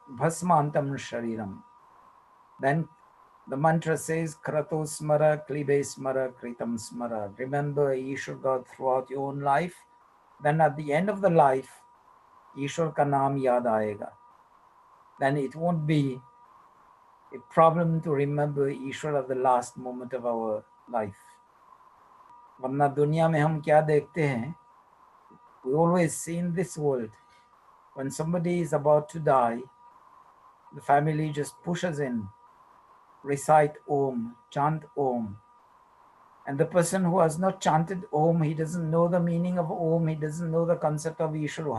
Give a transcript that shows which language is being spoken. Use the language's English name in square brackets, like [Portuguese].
[Sanskrit] bhasmantam shariram. [English] Then the mantra says, [Sanskrit] Krato smara, klibe smara, kritam smara. [English] Remember Ishwar God throughout your own life. Then at the end of the life, [Hindi] Ishwar ka naam yaad aayega. [English] Then it won't be a problem to remember Ishwar at the last moment of our life. [Hindi] वरना दुनिया में हम क्या देखते हैं? [English] We always see in this world, when somebody is about to die, the family just pushes in, recite Om, chant Om. And the person who has not chanted Om, he doesn't know the meaning of Om, he doesn't know the concept of Ishvara.